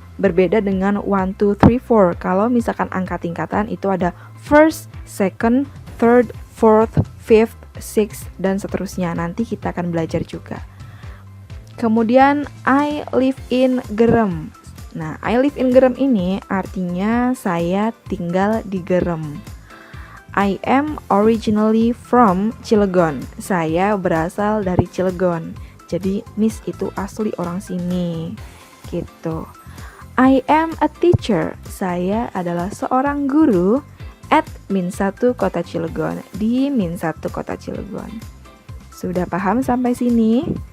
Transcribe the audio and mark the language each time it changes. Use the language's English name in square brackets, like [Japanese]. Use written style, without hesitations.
[Indonesian] Berbeda dengan 1, 2, 3, 4. Kalau misalkan angka tingkatan itu ada first, second, third, fourth, fifth, sixth, dan seterusnya. Nanti kita akan belajar juga. Kemudian [English] I live in Gerem. [Indonesian] Nah, [English] I live in Gerem [Indonesian] ini artinya saya tinggal di Gerem. [English] I am originally from Cilegon. [Indonesian] Saya berasal dari Cilegon. Jadi Miss itu asli orang sini. Gitu. [English] I am a teacher. [Indonesian] Saya adalah seorang guru [English] at Min1 Kota Cilegon. [Indonesian] Di Min1 Kota Cilegon. Sudah paham sampai sini?